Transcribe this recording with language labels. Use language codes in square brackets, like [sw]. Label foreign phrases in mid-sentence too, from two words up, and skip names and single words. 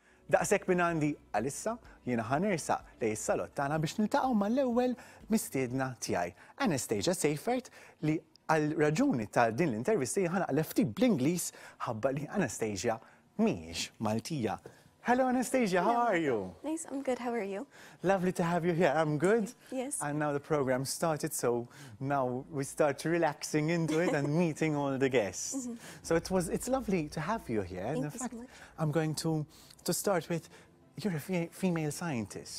[mt] Daqshekk minn għandi għalissa jiena ħanersaq lejn is-salott tagħna biex niltaqgħu mal-ewwel mistiedna tiegħi, Anastasia Seifert, li għal raġuni ta' din l-intervisti ħanaqleb ftit bl-Ingliż ħabba li Anastasia mhijiex Maltija. [en] Hello, Anastasia, how are you? Nice, I'm good. How are you? Lovely to have you here. I'm good. Yes. And now the program started, so now we start relaxing into it and meeting all the guests. So it's lovely to have you here. Thank and you in fact, so much. I'm going to start with, you're a female scientist,